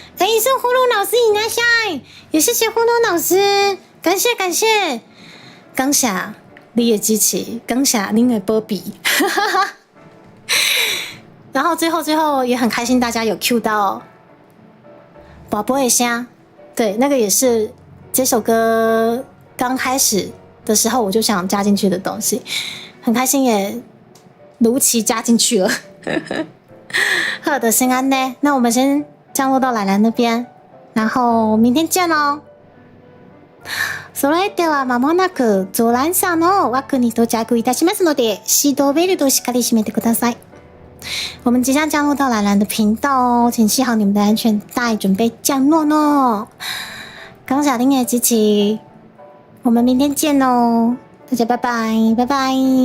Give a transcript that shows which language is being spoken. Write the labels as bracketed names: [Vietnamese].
[Chinese] 哎，是呼噜老师 [Japanese] いらっしゃい， [Chinese] 也谢谢呼噜老师，感谢感谢，感谢你的支持，感谢您的波比，然后最后也很开心，大家有 cue 到宝贝的声，对，那个也是这首歌刚开始的时候我就想加进去的东西，很开心也如期加进去了。好的，先安呢，那我们先降落到兰兰那边，然后明天见喽。 [Japanese] それでは間もなくゾランさんの枠に到着いたしますので、シートベルトをしっかり締めてください。 [Chinese] 我们即将降落到兰兰的频道哦，请系好你们的安全带，准备降落哦。感谢您的支持，我们明天见哦，大家拜拜，拜拜。